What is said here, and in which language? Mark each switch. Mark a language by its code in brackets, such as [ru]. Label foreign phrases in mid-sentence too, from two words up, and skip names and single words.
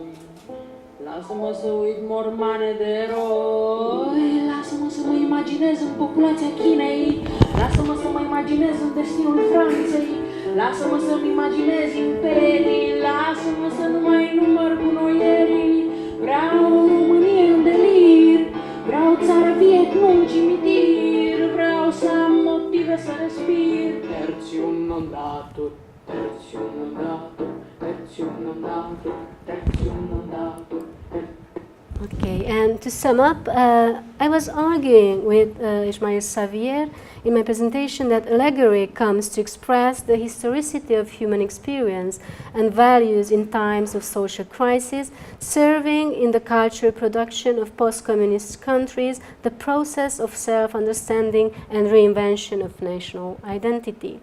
[ro] Lasă-mă să uit mormane de eroi, lasă-mă să mă imaginez în populația Chinei, lasă-mă să mă imaginez în destinul Franței, lasă-mă să-mi imaginez imperii, lasă-mă să nu mai număr gunoierii. Vreau Românie în delir, vreau țară vie, nu un cimitir, vreau să am motive să respir. [la] Tertium non datur, tertium non datur, tertium non datur, tertium non datur. [en] Okay, and to sum up, I was arguing with Ismail Xavier in my presentation that allegory comes to express the historicity of human experience and values in times of social crisis, serving in the cultural production of post-communist countries the process of self-understanding and reinvention of national identity.